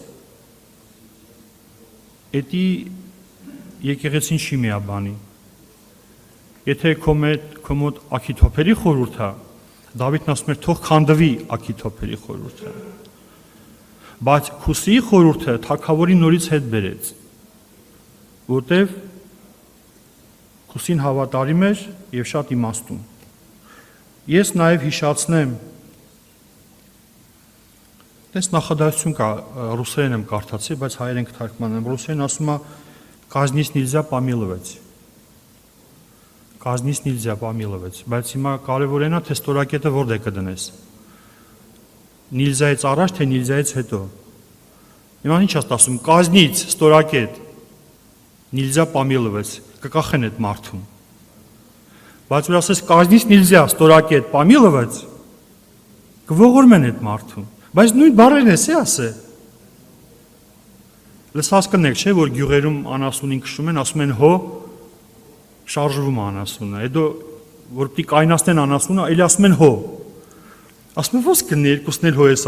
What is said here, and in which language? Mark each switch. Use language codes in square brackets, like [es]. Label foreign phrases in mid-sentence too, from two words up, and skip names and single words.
[hy] էդի եկեղեցին չի միաբանի։ Եթե քո մոտ Աքիթոփելի խորհուրդ է, Դավիթն ասում էր թող քանդվի Աքիթոփելի խորհուրդը։ Բայց Քուսիի խորհուրդը թագավորին նորից հետ բերեց, որտև Քուսին հավատարիմ էր եւ շատ իմաստուն։ Ես նաեւ հիշացնեմ, դες նախադասություն կա, ռուսերեն եմ կարդացի, բայց հայերեն կթարգմանեմ, ռուսերեն ասում է [ru] «Казнись нельзя помиловать». Казнись нельзя помиловать, [hy] բայց հիմա կարևորն է թե ստորակետը որտե կդնես։ Նիլզայից առաջ թե նիլզայից հետո։ Հիմա ինչ ես ասում, [ru] казнить ստորակետ, нельзя помиловать, [hy] կկախեն այդ մարդուն։ Բայց որ ասես [ru] казнить нельзя [hy] ստորակետ помиловать, կողորմեն այդ մարդուն։ Բայց նույն բառերն էսի ասե։ Լսած կնեք, չէ, որ գյուղերում անասունին քշում են, ասում են հո շարժվում անասունը, հետո որ պիտի կայնացնեն անասունը, էլի ասում են հո։ Ասում են ո՞ս կնի, երկուսն էլ հո ես